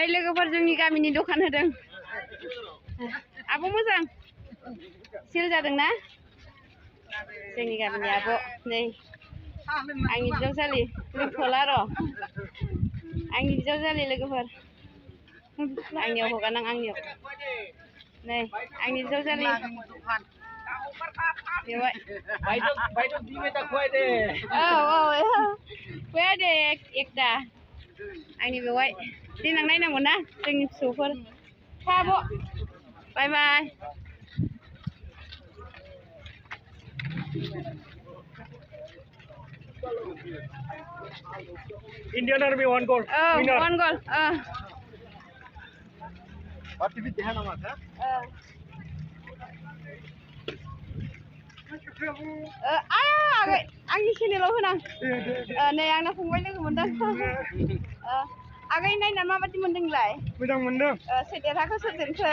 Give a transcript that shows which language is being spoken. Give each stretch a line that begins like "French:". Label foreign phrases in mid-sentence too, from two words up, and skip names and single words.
Bodo: लोगोफोर जोंनि गामिनि दखान होदों आब' मोजां सेल जादोंना जोंनि गामिनि आब' नै आंनि बिजावजालि लोंथ'ला र' आंनि बिजावजालि लोगोफोर आंनियाव हगारनां आंनियाव नै आंनि बिजावजालि औ फैया दे एकदा आंनि बेवहाय देनां नायनांगौ ना जोंनि फिसौफोर आब' बाय बाय
English: Indian Army one goal. Winner. One goal. What TV
Hindi: देखा ना माता?
Bodo: आंनि चेनेलाव होनां नै आंना फंबाय लोगो मोनदों आगै नायना माबादि मोनदोंलाय मोजां मोनदों सोर देरहाखो सोर जेनखो